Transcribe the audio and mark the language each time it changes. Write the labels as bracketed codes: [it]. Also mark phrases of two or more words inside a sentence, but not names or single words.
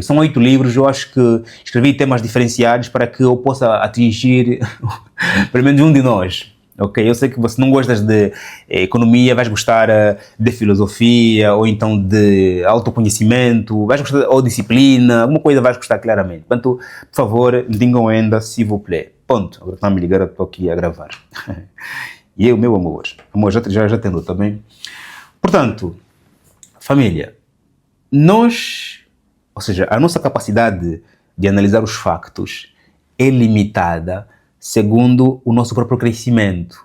[pt] São 8 livros, eu acho que escrevi temas diferenciados para que eu possa atingir pelo menos um de nós. Ok, eu sei que você não gostas de economia, vais gostar de filosofia, ou então de autoconhecimento, vais gostar ou disciplina, alguma coisa vais gostar claramente. Portanto, por favor, digam ainda, [fr] s'il vous plaît. [pt] Ponto. Agora está a me ligar, eu estou aqui a gravar. E eu, meu amor, já tenho também. Portanto, família, ou seja, a nossa capacidade de analisar os factos é limitada segundo o nosso próprio crescimento.